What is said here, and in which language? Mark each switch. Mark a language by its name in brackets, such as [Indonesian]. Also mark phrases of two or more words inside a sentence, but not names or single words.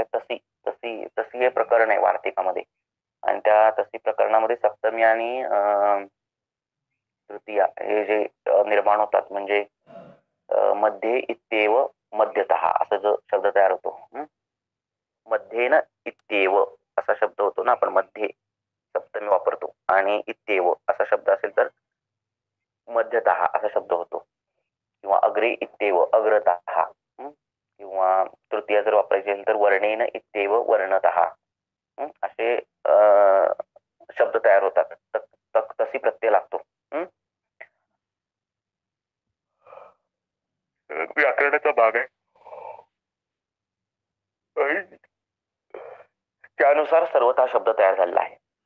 [Marathi] तशी तशी तशी हे प्रकरण आहे वार्तिकामध्ये, आणि त्या तशी प्रकरणामध्ये सप्तमी आणि तृतीया हे जे निर्माण होतात, म्हणजे [Sanskrit] मध्ये इत्येव मध्यतः [Marathi] असा जो शब्द तयार होतो. [Sanskrit] मध्ये न इत्येव [Marathi] असा शब्द होतो ना, आपण मध्ये सप्तमी वापरतो, आणि इत्येव असा शब्द असेल तर मध्यतः असा शब्द होतो, किंवा [Sanskrit] अग्रे इत्येव अग्रतः, [Marathi] किंवा तृतीया जर वापरायची असेल तर [Sanskrit] वर्णेन इत्येव वर्णतः, [Marathi] असे शब्द तयार होतात. तशी प्रत्यय लागतो. व्याकरणाचा भाग आहे, त्यानुसार सर्वथा शब्द तयार झालेला आहे.